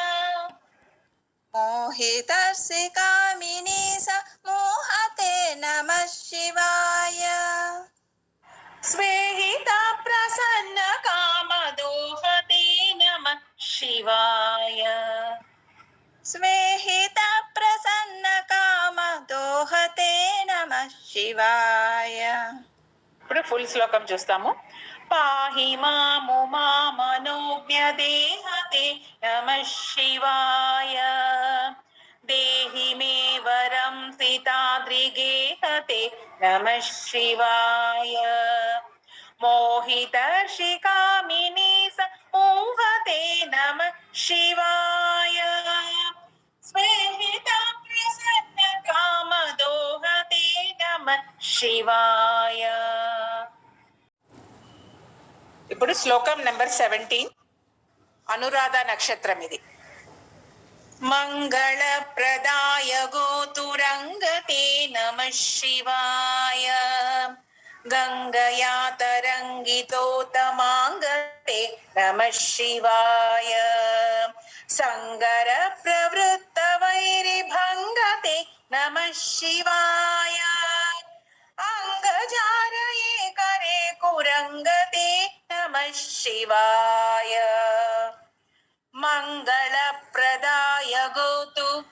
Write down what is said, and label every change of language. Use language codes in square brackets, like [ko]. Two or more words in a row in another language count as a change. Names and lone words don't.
[sa] मोहितर्षिकामिनी मोहते नमः शिवाय स्वेहित प्रसन्न काम दोहते नमः शिवाय स्वेहित प्रसन्न काम दोहते नमः शिवाय [te] ఇప్పుడు ఫుల్ శ్లోకం చూస్తాము. [sa] పాహి మాముమా మనోజ్ఞ దేహతే నమః శివాయ దేహి మే వరం సీతాద్రి గేహతే నమః శివాయ मोहितर्षिकामिनी समूहते नमः शिवाय स्वेहित प्रसन्न काम दोहते नमः शिवाय. [te] ఇప్పుడు శ్లోకం నంబర్ 17 అనురాధ నక్షత్రం ఇది. [sa] మంగళప్రదాయ గోతురంగతే నమః శివాయ गंगया तरंगितोतमांगते नमः शिवाय संगर प्रवृत्त वैरिभंगते नमः शिवाय अंगजारये करे कुरंगते शिवाय मङ्गलप्रदाय गोतु